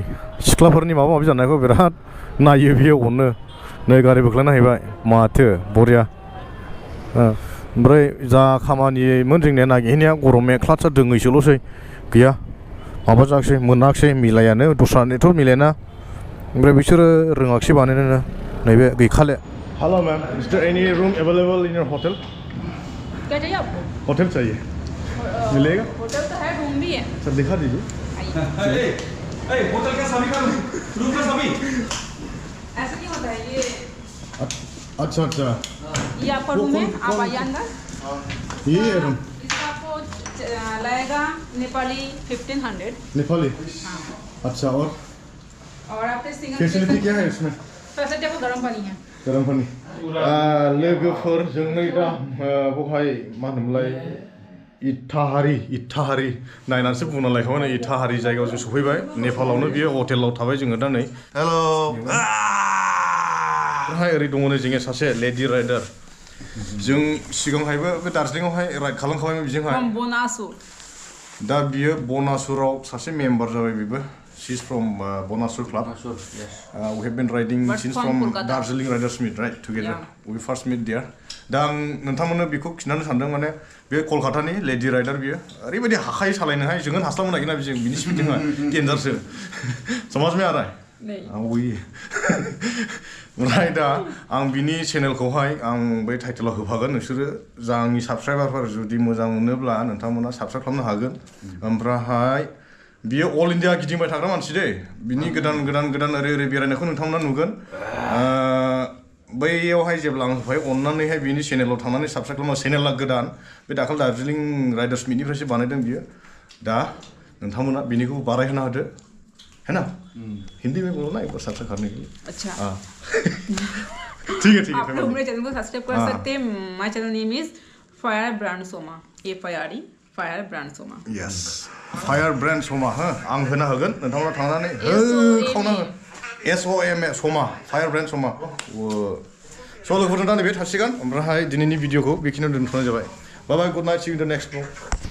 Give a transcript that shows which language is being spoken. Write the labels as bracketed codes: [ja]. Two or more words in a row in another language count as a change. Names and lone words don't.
[brx] सिख्लाफोरनि माबा माबि जानायखौ बिराद नायो बियो अनो नै गारि बोख्लायना हैबाय माथो बरिया ओमफ्राय जा खामानिमोन जोंनिया नागिरहैनाया गरमे क्लाचा दोङैसोल'सै गैया माबा जायाखिसै मोनाखिसै मिलायानो दस्रानिथ' मिलायाना ओमफ्राय बिसोरो रोङाखिसै बानायनोनो नैबे गैखाले [en] hello ma'am is there any room available in your hotel [hi] क्या चाहिए आपको होटल चाहिए मिलेगा होटल तो है रूम भी है सर दिखा दीजिए होटल का सभी का रूम का सभी ऐसा नहीं होता है ये अच्छा ये आपका रूम है आप आइए अंदर ये रूम इसका आपको लगेगा नेपाली 1500 नेपाली अच्छा और आपके सिंगल फैसिलिटी क्या है इसमें फैसिलिटी आपको गर्म पानी है [brx] गरम पानी लोगोफोर जोंनो दा बहाय मा होनोमोनलाय इटाहारि नायनानैसो बुंना लायखाबाय नै इटाहारि जायगायाव जों सफैबाय नेपालावनो बियो हटेलाव थाबाय जोङो दा नै हेल' ओमफ्राय ओरै दङ नै जोंनिया सासे [en] lady rider [brx] जों सिगांहायबो बे दार्जिलिंआवहाय राइड खालामखाबायमोन बिजोंहाय बनासुर दा बियो बनासुराव सासे मेम्बार जाबाय बेबो [en] she is from Bonasur Club. Yes. We have been riding since from Darjeeling Riders Meet, right? Together. We first meet there. [brx] दा आं नोंथांमोननो बेखौ खिन्थानो सानदों माने बे कलकातानि [en] lady rider [brx] बियो ओरैबायदि हाखायो सालायनोहाय जोङो हास्लाबनो नागिरना बिजों बिनि स्पिडिंआ डेन्जारसो [hi] समझ में आ रहा है [brx] oui ओमफ्राय दा आं बिनि चेनेलखौहाय आं बै टाइटेलाव होफागोन नोंसोरो जा आंनि साबस्क्राइबारफोर जुदि मोजां मोनोब्ला नोंथांमोना साबस्क्राइब खालामनो हागोन ओमफ्राय बियो अल इन्डिया गिदिंबाय थाग्रा मानसि दे बिनि गोदान ओरै बेरायनायखौ नोंथांमोना नुगोन बैयावहाय जेब्ला आं होफायो अननानैहाय बिनि चेनेलाव थांनानै साबस्क्राइब खालामो चेनेला गोदान बे दाखालि दार्जिलिं राइडार्स मिटनिफ्रायसो बानायदों बियो दा नोंथांमोना बिनिखौ बारायहोना होदो [hi] है ना हिंदी में बोलो ना एक बार सब्सक्राइब करने के लिए अच्छा ठीक है आप लोग मेरे चैनल को सब्सक्राइब कर सकते हैं [en] my channel name is Fire Brand Soma [hi] FIRE फायर ब्रांड सोमा [brx] यस फायर ब्रांड सोमा हो आं होना होगोन नोंथांमोना थांनानै खावना हो SOMA सोमा फायर ब्रांड सोमा स' लोगोफोरजों दा नैबे थासिगोन ओमफ्राय दिनैनि भिडिअखौ बेखिनियाव दोनथ'नाय जाबाय [en] bye bye good night see you in the next vlog